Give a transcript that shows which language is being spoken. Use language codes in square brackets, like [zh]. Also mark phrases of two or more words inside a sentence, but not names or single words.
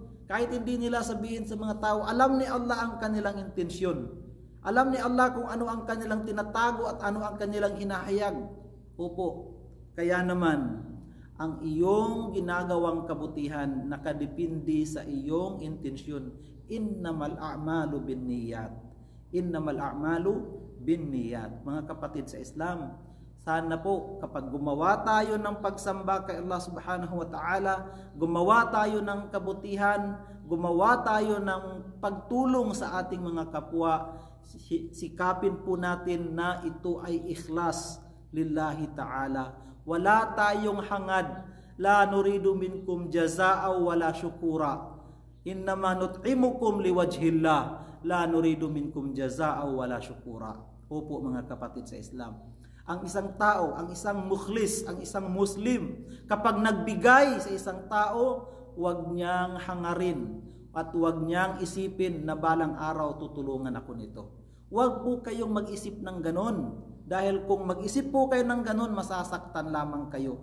[tl] Kahit hindi nila sabihin sa mga tao, alam ni Allah ang kanilang intensyon. Alam ni Allah kung ano ang kanilang tinatago at ano ang kanilang hinahayag. Opo, kaya naman, ang iyong ginagawang kabutihan nakadepende sa iyong intensyon. [ar] إنما الأعمال بالنيات. إنما الأعمال بالنيات. [tl] Mga kapatid sa Islam, sana po kapag gumawa tayo ng pagsamba kay Allah [ar] سبحانه وتعالى, [tl] gumawa tayo ng kabutihan, gumawa tayo ng pagtulong sa ating mga kapwa, sikapin po natin na ito ay [ar] إخلاص لله تعالى. [tl] Wala tayong hangad, [ar] لا نريد منكم جزاء ولا شكورا. إنما نطعمكم لوجه الله، لا نريد منكم جزاء ولا شكورا. [tl] Opo mga kapatid sa Islam. Ang isang tao, ang isang mukhlis, ang isang Muslim, kapag nagbigay sa isang tao, huwag niyang hangarin at huwag niyang isipin na balang araw tutulungan ako nito. Huwag po kayong mag-isip ng ganon. Dahil kung mag-isip po kayo ng ganon, masasaktan lamang kayo.